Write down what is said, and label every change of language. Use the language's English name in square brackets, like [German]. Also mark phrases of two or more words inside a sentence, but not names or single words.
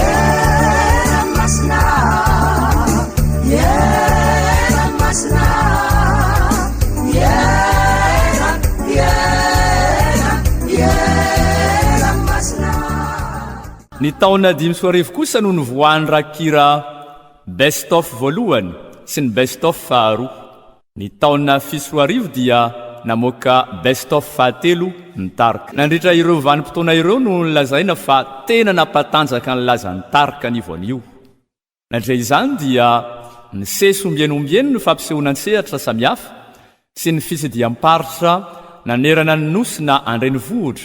[Malagasy] ny taona 5 kosa no nivoahany rakira [English] best of [Malagasy] voalohany sy ny [English] best of [Malagasy] faharoa. Ny taona 7 dia namoaka [English] best of [Malagasy] fahatelo ny tarika. Nandritra ireo vanim-potoana ireo no nilazaina fa tena nampatanjaka ny lazany tarika nivonio. Nandray izany dia ny sesombianombieny no fampisehonan-tsehatra samihafa sy ny fisidiam-paritra nanerana ny nosina andrenivohitra.